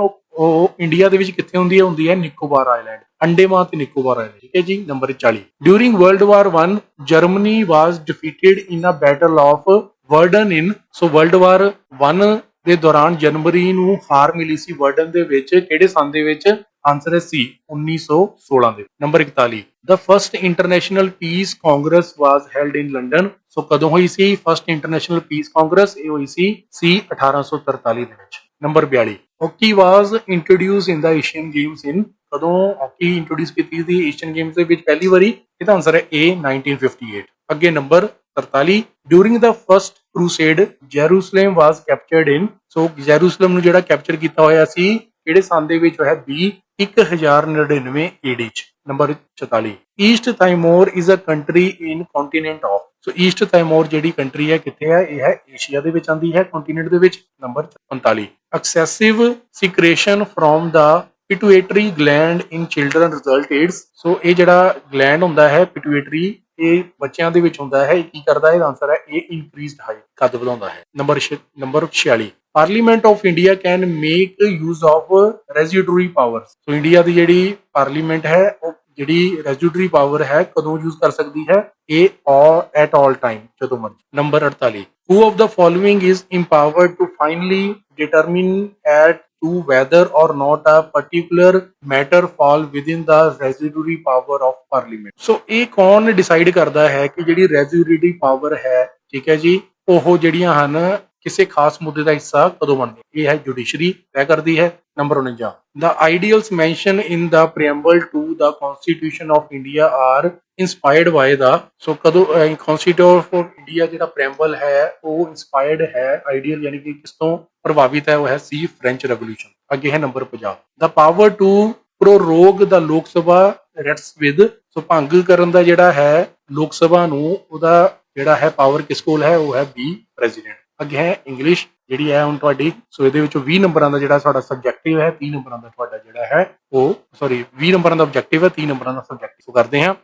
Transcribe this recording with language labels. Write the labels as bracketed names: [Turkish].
[Punjabi] ਉਹ ਇੰਡੀਆ ਦੇ ਵਿੱਚ ਕਿੱਥੇ ਹੁੰਦੀ ਹੈ? ਹੁੰਦੀ ਹੈ ਨਿਕੋਬਾਰ ਆਈਲੈਂਡ, ਅੰਡੇਮਾਨ ਤੇ ਨਿਕੋਬਾਰ ਆਈਲੈਂਡ। ਠੀਕ ਹੈ ਜੀ। [English] Number 40, during world war 1 Germany was defeated in a battle of Verdun in. [Punjabi] So world war 1 ਦੇ ਦੌਰਾਨ ਜਰਮਨੀ ਨੂੰ ਹਾਰ ਮਿਲੀ ਸੀ ਵਰਡਨ ਦੇ ਵਿੱਚ। ਕਿਹੜੇ ਸੰਨ ਦੇ ਵਿੱਚ? ਆਨਸਰ ਹੈ C, 1916 ਦੇ। [English] Number 41, The first international peace congress was held in London। [Punjabi] ਸੋ ਕਦੋਂ ਹੋਈ ਸੀ ਫਸਟ ਇੰਟਰਨੈਸ਼ਨਲ ਪੀਸ ਕਾਂਗਰਸ? ਇਹ ਹੋਈ ਸੀ C, 1843 ਦੇ ਵਿੱਚ। [English] Number 42, hockey was introduce in the Asian games in. [Punjabi] ਕਦੋਂ ਹਾਕੀ ਇੰਟਰੋਡਿਊਸ ਕੀਤੀ ਸੀ ਏਸ਼ੀਅਨ ਗੇਮਸ ਦੇ ਵਿੱਚ ਪਹਿਲੀ ਵਾਰੀ? ਇਹਦਾ ਆਨਸਰ ਹੈ A, 1958। ਅੱਗੇ ਨੰਬਰ 43, [English] During the first crusade Jerusalem was captured in. [Punjabi] ਸੋ ਜੈਰੂਸਲਮ ਨੂੰ ਜਿਹੜਾ ਕੈਪਚਰ ਕੀਤਾ ਹੋਇਆ ਸੀ ਕਿਹੜੇ ਸੰਨ ਦੇ ਵਿੱਚ ਹੋਇਆ? [English] B, 1099 AD [Punjabi] ਚ। Number [English] 44, East Timor is a country in continent of. [Punjabi] So East ਤਾਈਮੋਰ ਜਿਹੜੀ ਕੰਟਰੀ ਹੈ ਕਿੱਥੇ ਹੈ? ਇਹ ਹੈ ਏਸ਼ੀਆ ਦੇ ਵਿੱਚ ਆਉਂਦੀ ਹੈ, ਕੰਟੀਨੈਂਟ ਦੇ ਵਿੱਚ। [English] Number 45, excessive secretion from the pituitary gland in children result aids. [Punjabi] ਸੋ ਇਹ ਜਿਹੜਾ ਗਲੈਂਡ ਹੁੰਦਾ ਹੈ ਪਿਟੂਏਟਰੀ, ਇਹ ਬੱਚਿਆਂ ਦੇ ਵਿੱਚ ਹੁੰਦਾ ਹੈ। ਇਹ ਕੀ ਕਰਦਾ ਹੈ? ਇਹਦਾ ਆਨਸਰ ਹੈ A, [English] increased height, [Punjabi] ਕੱਦ ਵਧਾਉਂਦਾ ਹੈ। [English] Number 46, parliament of India can make use of residuary power. [Punjabi] So India ਦੀ ਜਿਹੜੀ ਪਾਰਲੀਮੈਂਟ ਹੈ ਉਹ ਜਿਹੜੀ ਰੈਜ਼ੀਡੂਰੀ ਪਾਵਰ ਹੈ ਕਦੋਂ ਯੂਜ਼ ਕਰ ਸਕਦੀ ਹੈ? [English] A, at all time, [Punjabi] ਜਦੋਂ ਮਰਜ਼ੀ। [English] Number 48, who of the following is empowered to finally determine as to whether or not a particular matter fall within the residuary power of parliament। [Punjabi] ਸੋ ਇਹ ਕੌਣ decide ਕਰਦਾ ਹੈ ਕਿ ਜਿਹੜੀ ਰੈਜ਼ੀਡੂਰੀ ਪਾਵਰ ਹੈ, ਠੀਕ ਹੈ ਜੀ, ਉਹ ਜਿਹੜੀਆਂ ਹਨ ਕਿਸੇ ਖਾਸ ਮੁੱਦੇ ਦਾ ਹਿੱਸਾ ਕਦੋਂ ਬਣਦੀ? ਇਹ ਹੈ ਜੁਡੀਸ਼ਰੀ ਤੈਅ ਕਰਦੀ ਹੈ। [English] Number 49, the ideals mentioned in the preamble to the constitution of India are inspired by the। [Punjabi] ਸੋ ਕਦੋਂ constitution of India ਜਿਹੜਾ preamble ਹੈ ਉਹ inspired ਹੈ, ਆਈਡੀਅਲ ਯਾਨੀ ਕਿ ਕਿਸ ਤੋਂ ਪ੍ਰਭਾਵਿਤ ਹੈ? ਉਹ ਹੈ C, ਫ੍ਰੈਂਚ ਰੈਵੋਲੂਸ਼ਨ। [English] ਅੱਗੇ ਹੈ number 50, the power to prorogue the Lok Sabha rests with। [Punjabi] ਸੋ ਭੰਗ ਕਰਨ ਦਾ ਜਿਹੜਾ ਹੈ ਲੋਕ ਸਭਾ ਨੂੰ, ਉਹਦਾ ਜਿਹੜਾ ਹੈ ਪਾਵਰ ਕਿਸ ਕੋਲ ਹੈ? ਉਹ ਹੈ B, ਪ੍ਰੈਜ਼ੀਡੈਂਟ। ਅੱਗੇ ਹੈ ਇੰਗਲਿਸ਼ ਜਿਹੜੀ ਹੈ ਹੁਣ ਤੁਹਾਡੀ। ਸੋ ਇਹਦੇ ਵਿੱਚੋਂ 20 ਨੰਬਰਾਂ ਦਾ ਜਿਹੜਾ ਸਾਡਾ ਸਬਜੈਕਟਿਵ ਹੈ, 30 ਨੰਬਰਾਂ ਦਾ ਤੁਹਾਡਾ ਜਿਹੜਾ ਹੈ ਉਹ 20 ਨੰਬਰਾਂ ਦਾ ਆਬਜੈਕਟਿਵ ਹੈ, 30 ਨੰਬਰਾਂ ਦਾ ਸਬਜੈਕਟਿਵ ਕਰਦੇ ਹਾਂ।